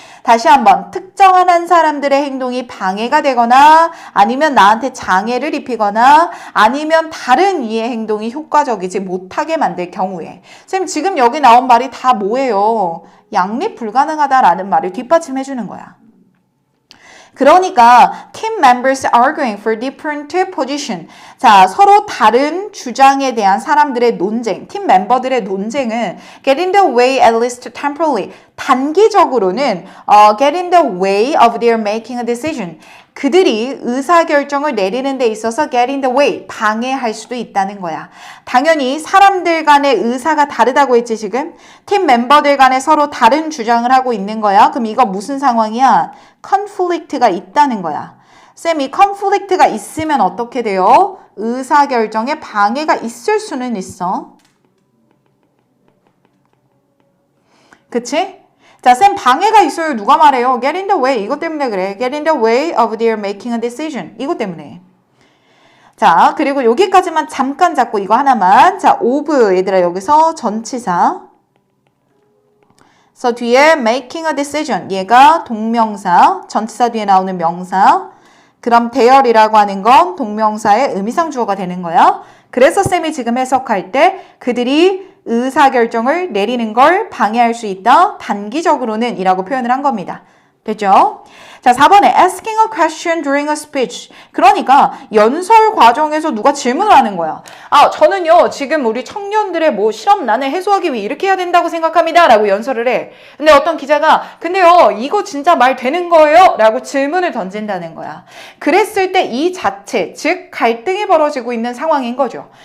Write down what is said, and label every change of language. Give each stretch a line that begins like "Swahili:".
Korean: 다시 한번 특정한 한 사람들의 행동이 방해가 되거나 아니면 나한테 장애를 입히거나 아니면 다른 이의 행동이 효과적이지 못하게 만들 경우에 쌤 지금 여기 나온 말이 다 뭐예요? 양립 불가능하다라는 말을 뒷받침해 주는 거야. 그러니까
English: team members arguing for different position.
Korean: 자, 서로 다른 주장에 대한 사람들의 논쟁, 팀 멤버들의 논쟁은
English: get in the way at least temporarily.
Korean: 단기적으로는
English: get in the way of their making a decision.
Korean: 그들이 의사결정을 내리는 데 있어서
English: get in the way,
Korean: 방해할 수도 있다는 거야. 당연히 사람들 간의 의사가 다르다고 했지 지금? 팀 멤버들 간에 서로 다른 주장을 하고 있는 거야. 그럼 이거 무슨 상황이야? conflict가 있다는 거야. 쌤, 이 conflict가 있으면 어떻게 돼요? 의사결정에 방해가 있을 수는 있어. 그치? 자, 쌤 방해가 있어요. 누가 말해요?
English: Get in the way.
Korean: 이것 때문에 그래.
English: Get in the way of their making a decision.
Korean: 이것 때문에. 자, 그리고 여기까지만 잠깐 잡고 이거 하나만. 자, of 얘들아 여기서 전치사. 그래서 뒤에 making a decision. 얘가 동명사. 전치사 뒤에 나오는 명사. 그럼 대열이라고 하는 건 동명사의 의미상 주어가 되는 거야. 그래서 쌤이 지금 해석할 때 그들이 의사결정을 내리는 걸 방해할 수 있다. 단기적으로는 이라고 표현을 한 겁니다. 됐죠? 자, 4번에
English: asking a question during a speech.
Korean: 그러니까 연설 과정에서 누가 질문을 하는 거야. 아, 저는요, 지금 우리 청년들의 뭐 실업난을 해소하기 위해 이렇게 해야 된다고 생각합니다. 라고 연설을 해. 근데 어떤 기자가, 근데요, 이거 진짜 말 되는 거예요? 라고 질문을 던진다는 거야. 그랬을 때 이 자체, 즉, 갈등이 벌어지고 있는 상황인 거죠.